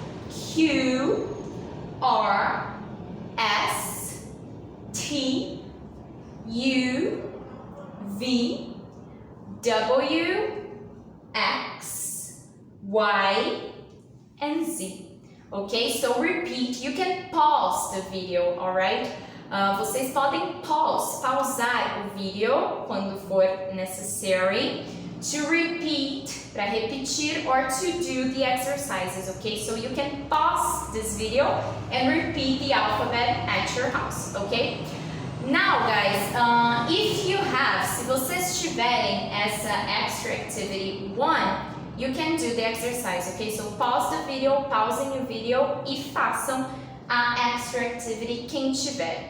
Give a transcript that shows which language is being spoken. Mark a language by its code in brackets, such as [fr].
[en] Q, R, S, T, U, V, W, X, Y, and Z. Okay, so repeat. You can pause the video, alright? [pt] Vocês podem pausar o vídeo quando for [en] necessary to repeat, para repetir, or to do the exercises, [pt] okay? [en] So you can pause this video and repeat the alphabet at your house, okay? Now guys, if you have, [pt] se vocês tiverem essa [en] extra activity 1, you can do the exercise, okay? So pause the video, [pt] pausem o vídeo e façam a extra activity quem tiver.